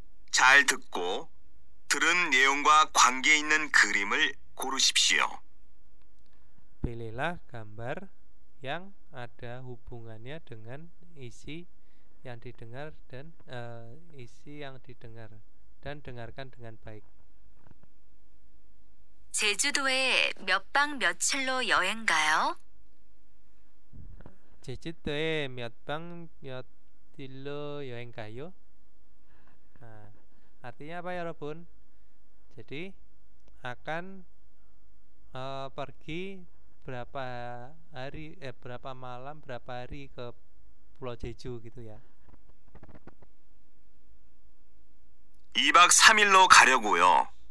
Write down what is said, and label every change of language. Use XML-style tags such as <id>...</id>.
<ko>잘 듣고 들은 내용과 관계 있는 그림을 고르십시오.</ko> <id>Pilihlah gambar yang ada hubungannya dengan isi yang didengar dan isi yang didengar dan dengarkan dengan baik.</id> <ko>제주도에 몇 박 며칠로 여행 가요? 제주도에 몇 박 며칠로 여행 가요?</ko> <id>Nah, artinya apa ya Robun? Jadi akan pergi berapa hari, berapa malam, berapa hari ke Pulau Jeju gitu ya.</id> <ko>2박 3일로 가려고요.</ko>